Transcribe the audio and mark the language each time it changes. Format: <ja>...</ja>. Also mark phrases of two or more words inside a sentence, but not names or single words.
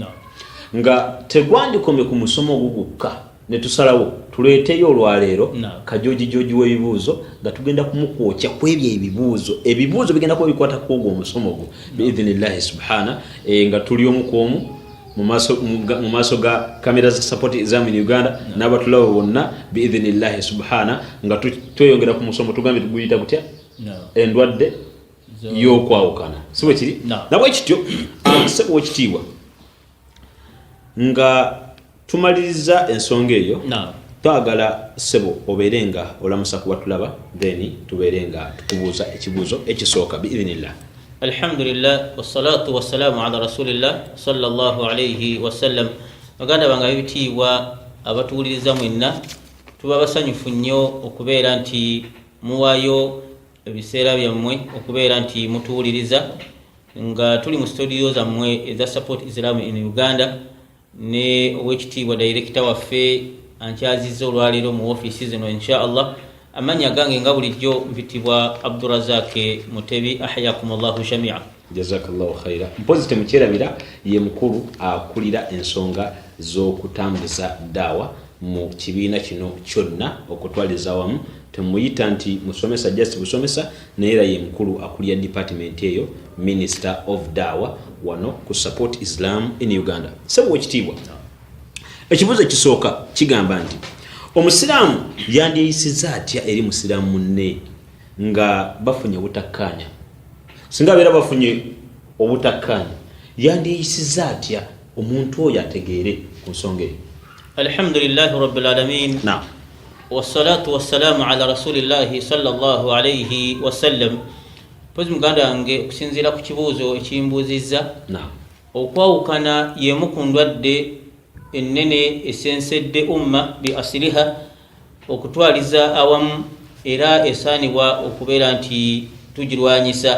<lg>Nga tegwandikomye ku musomo gugukka ne tusalawo tuleeteyo olwaleero kajoji w'ebibuuzo nga tugenda kumukwokya kwebyo ebibuuzo bigenda kuba bikwata kwogwo omusomo gwo</lg> <ar>بإذن الله سبحانه</ar> <lg>nga tuli omu mu maaso ga kamera za support Islam in Uganda n'abatulawo bonna</lg> <ar>بإذن الله سبحانه</ar> <lg>nga tweyongera ku musomo tugambye tuguyita kutya endwadde y'okwawukana siwe kiri nabwe kityo sebo ekitiibwa nga tumaliriza ensonga eyo twagala sebo obeerenga olamusa kuba tulaba then tubeerenga tukubuuza ekibuuzo ekisooka biidhnillah.</lg> <ar>الحمد لله والصلاة والسلام على رسول الله صلى الله عليه وسلم.</ar> <lg>Baganda bange bitiibwa abatuwuliriza mwenna tuba basanyufu nnyo okubeera nti muwaayo ebiseera byammwe okubeera nti mutuwuliriza nga tuli mu studio zammwe eza support Islam in Uganda ne owekitiibwa director waffe ankyazizza olwaleero mu office zino inshallah. Amanya gange nga bulijjo mpitibwa Abdurazak Mutebi ahyakumullahu shamia.</lg> <ar>جزاك الله خيرا.</ar> <lg>Mpozi temukyerabira ye mukulu akulira ensonga z'okutambuza daawa mu kibiina kino kyonna okutwaliza wamu. Temuyita nti musomesa just busomesa naye era ye mukulu akulira department eyo</lg> <en>Minister of Dawa</en> <lg>wano ku support Islam in Uganda. Sebo ekitiibwa ekibuuzo ekisooka kigamba nti omusiraamu yandiyisiza atya eri musiraamu munne nga bafunye obutakkaanya singa beera bafunye obutakkaanya yandiyisiza atya omuntu oyo ategeere ku nsonga eyo.</lg> <ar>الحمد لله رب العالمين. Naam. والصلاة والسلام على رسول الله صلى الله عليه وسلم.</ar> <lg>Pozi muganda wange okusinziira ku kibuuzo ekimbuuzizza okwawukana y'emu ku ndwadde ennene esensedde</lg> <ar>أمة بأسرها</ar> <lg>okutwaliza awamu era esaanibwa okubeera nti tugirwanyisa.</lg>